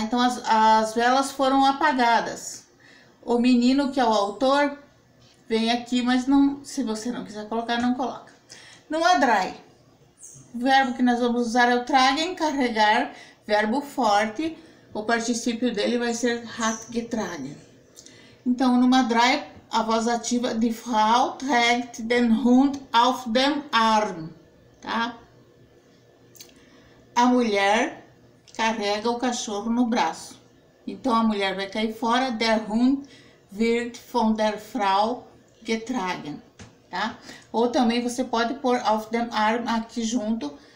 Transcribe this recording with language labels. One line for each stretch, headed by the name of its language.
Portuguese: Então as velas foram apagadas. O menino, que é o autor, vem aqui, mas não, se você não quiser colocar, não coloca. No Adrai, o verbo que nós vamos usar é o tragen, carregar, verbo forte, o particípio dele vai ser hat getragen. Então, no Adrai, a voz ativa,
German: die Frau trägt den Hund auf dem Arm, tá?
Portuguese: A mulher carrega o cachorro no braço. Então, a mulher vai cair fora,
German: der Hund wird von der Frau getragen,
Portuguese: tá? Ou também você pode pôr
German: auf dem Arm
Portuguese: aqui junto.